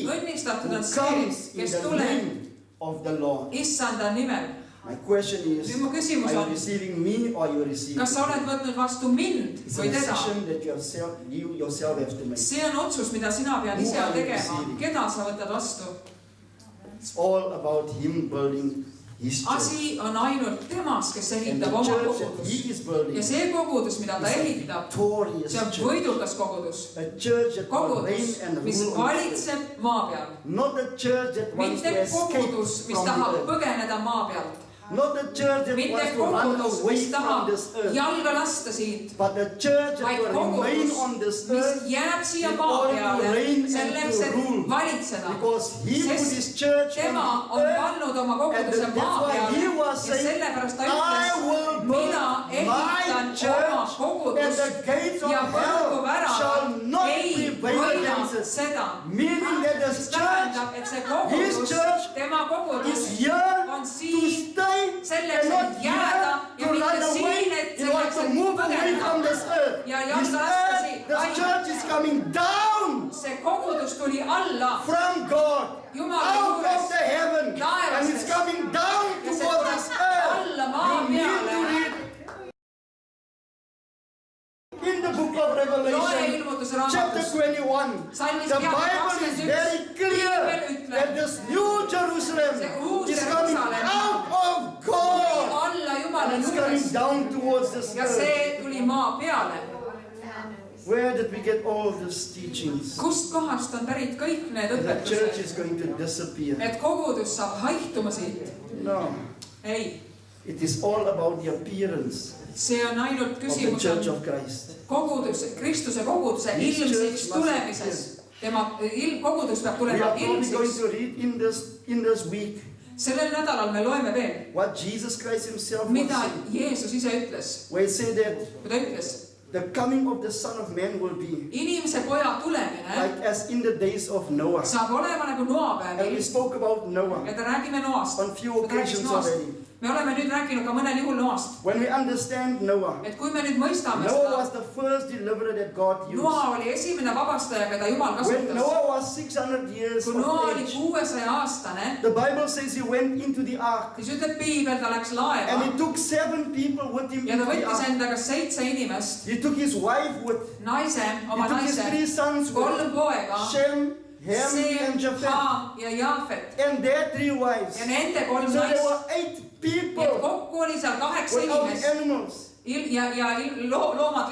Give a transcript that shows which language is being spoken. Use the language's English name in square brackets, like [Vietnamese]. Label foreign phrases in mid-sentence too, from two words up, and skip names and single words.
[Estonian] õnnistatud [English] who [Estonian] on see, [English] comes in [Estonian] kes [English] the [Estonian] tuleb [English] name of the Lord. [Estonian] issanda nimel. [English] My question is, [Estonian] Nüüd mu küsimus [English] are you [Estonian] on, [English] receiving me or are you receiving [Estonian] kas sa oled [English] me? [Estonian] võtnud vastu mind [English] It's a [Estonian] või teda? [English] decision that you yourself have to make. [Estonian] See on otsus, mida sina pead ise [English] Who are you [Estonian] tegema. [English] receiving? [Estonian] Keda sa võtad vastu? [English] It's all about him building his church. [Estonian] Asi on ainult temas, kes [English] And [Estonian] ehitab [English] the [Estonian] oma [English] church that [Estonian] kogudust. [English] he is building [Estonian] Ja [English] is [Estonian] see kogudus, mida ta [English] a [Estonian] ehitab, [English] victorious [Estonian] see on [English] church. [Estonian] võidukas kogudus. [English] A church that will reign [Estonian] Kogudus, [English] and [Estonian] mis [English] rule on the earth. [Estonian] valitseb maa peal. [English] Not a church that wants to [Estonian] Mitte [English] escape [Estonian] kogudus, mis [English] from [Estonian] tahab [English] the earth. [Estonian] põgeneda maa pealt. [English] Not a church that [Estonian] Mitte [English] wants to run [Estonian] kogudus, [English] away [Estonian] mis [English] from [Estonian] tahab [English] this earth. [Estonian] jalga lasta siit. [English] But a church that [Estonian] Vaid [English] will remain [Estonian] kogudus, [English] on this [Estonian] mis [English] earth [Estonian] jääb siia [English] in [Estonian] maa [English] order to [Estonian] peale [English] reign and [Estonian] selleks, [English] to [Estonian] et [English] rule. [Estonian] valitseda. [English] Because he put [Estonian] Sest [English] his church [Estonian] tema [English] on [Estonian] on [English] the earth. [Estonian] pannud oma [English] And [Estonian] koguduse [English] that's [Estonian] maa [English] why [Estonian] peale [English] he [Estonian] ja [English] was saying, [Estonian] sellepärast ta [English] I [Estonian] ütles, [English] will [Estonian] mina [English] build my [Estonian] ehitan oma [English] church and [Estonian] kogudust [English] the gates of [Estonian] ja [English] hell [Estonian] põrguväravad [English] shall not [Estonian] ei [English] prevail [Estonian] võida [English] against it. [Estonian] seda. [English] Meaning that [Estonian] Mis [English] this church [Estonian] tähendab, et see kogudus, [English] church [Estonian] tema kogudus [English] is here [Estonian] on [English] to [Estonian] siin [English] stay [Estonian] selleks, [English] and [Estonian] et [English] not [Estonian] jääda [English] here [Estonian] ja [English] to [Estonian] mitte [English] run away [Estonian] siin, et [English] in order [Estonian] selleks, [English] to [Estonian] et [English] move away from [Estonian] põgeneda. [English] this earth. [Estonian] Ja [English] This [Estonian] jalga lasta siit. [English] earth, this church is coming down [Estonian] See kogudus tuli alla [English] from God, [Estonian] Jumala [English] out of [Estonian] juurest. [English] the heaven, and it's coming down [Estonian] ja see [English] towards this [Estonian] tuleb [English] earth. [Estonian] alla maa [English] You need to [Estonian] peale. [English] read in the book of [Estonian] Loe [English] Revelation, [Estonian] ilmutuse [English] chapter [Estonian] raamatus. [English] 21. [Estonian] Salmis [English] The [Estonian] peatükk [English] Bible is [Estonian] 21. [English] very clear [Estonian] Piibel ütleb, [English] that this new Jerusalem [Estonian] see uus [English] is coming [Estonian] Jerusalem [English] out of God [Estonian] alla Jumala [English] and it's coming [Estonian] juurest [English] down towards this [Estonian] ja [English] earth. [Estonian] see tuli maa peale. [English] Where did we get all these teachings? [Estonian] Kust kohast on pärit kõik need [English] That the church [Estonian] õpetused, [English] is going to disappear. [Estonian] et kogudus saab haihtuma siit? [English] No, [Estonian] Ei, [English] it is all about the appearance [Estonian] see on ainult [English] of the [Estonian] küsimus [English] church [Estonian] on [English] of Christ. [Estonian] kogudus, Kristuse koguduse [English] His [Estonian] ilmsiks [English] church must [Estonian] tulemises. Tema kogudus peab [English] We [Estonian] tulema [English] are probably going [Estonian] ilmsiks. [English] to read in this week [Estonian] Sellel nädalal me loeme veel, [English] what Jesus Christ himself was [Estonian] mida [English] saying. [Estonian] Jeesus ise ütles, [English] Where he said that [Estonian] kui ta ütles, [English] the coming of the Son of Man will be [Estonian] inimese poja tulemine [English] like as in the days of Noah. [Estonian] saab olema nagu Noa [English] And we [Estonian] päevil [English] spoke about Noah [Estonian] ja ta räägime Noast. [English] on few occasions already. [Estonian] Me oleme nüüd rääkinud ka mõnel juhul Noast. [English] When we understand Noah, [Estonian] Et kui me nüüd mõistame [English] Noah [Estonian] seda, [English] was the first deliverer that God used. [Estonian] Noa oli esimene vabastaja, keda Jumal [English] When [Estonian] kasutas. [English] Noah was 600 years [Estonian] Kui Noa [English] of [Estonian] oli [English] age, [Estonian] 600-aastane, [English] the Bible says he went into the ark [Estonian] siis ütleb Piibel, ta läks [English] and [Estonian] laeva [English] he took 7 people with him [Estonian] ja [English] into [Estonian] ta [English] the [Estonian] võttis [English] ark. [Estonian] endaga 7 inimest, [English] He took his wife with, [Estonian] naise, [English] he [Estonian] oma [English] took his [Estonian] naise, [English] 3 sons with, [Estonian] 3 poega, [English] Shem, Ham, [Estonian] Seem, [English] and Japheth, [Estonian] Haam ja Jaafet [English] and their 3 wives. [Estonian] ja nende 3 [English] So there [Estonian] naist. [English] were 8 [Estonian] Nii et [English] people [Estonian] kokku oli seal 8 [English] without the [Estonian] inimest [English] animals [Estonian] ja loomad